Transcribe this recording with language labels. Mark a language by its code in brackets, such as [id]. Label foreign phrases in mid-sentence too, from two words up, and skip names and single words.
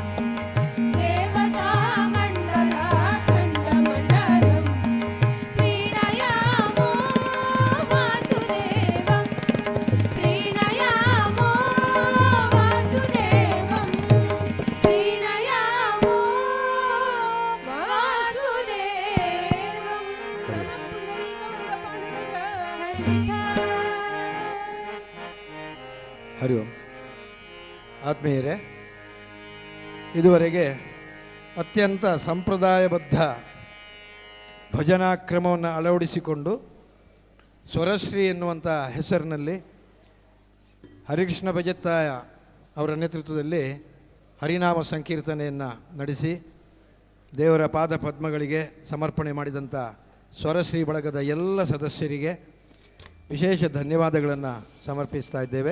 [sa] देवतामण्डलखण्डमण्डलं प्रीणयामो वासुदेवं प्रीणयामो वासुदेवं प्रीणयामो वासुदेवं ಹರಿ ಓಂ. [kn] ಆತ್ಮೀಯರೇ, ಇದುವರೆಗೆ ಅತ್ಯಂತ ಸಂಪ್ರದಾಯಬದ್ಧ ಭಜನಾ ಕ್ರಮವನ್ನು ಅಳವಡಿಸಿಕೊಂಡು ಸ್ವರಶ್ರೀ ಎನ್ನುವಂಥ ಹೆಸರಿನಲ್ಲಿ ಹರಿಕೃಷ್ಣ ಭಜತ್ತಾಯ ಅವರ ನೇತೃತ್ವದಲ್ಲಿ ಹರಿನಾಮ ಸಂಕೀರ್ತನೆಯನ್ನು ನಡೆಸಿ ದೇವರ ಪಾದ ಪದ್ಮಗಳಿಗೆ ಸಮರ್ಪಣೆ ಮಾಡಿದಂಥ ಸ್ವರಶ್ರೀ ಬಳಗದ ಎಲ್ಲ ಸದಸ್ಯರಿಗೆ ವಿಶೇಷ ಧನ್ಯವಾದಗಳನ್ನು ಸಮರ್ಪಿಸ್ತಾ ಇದ್ದೇವೆ.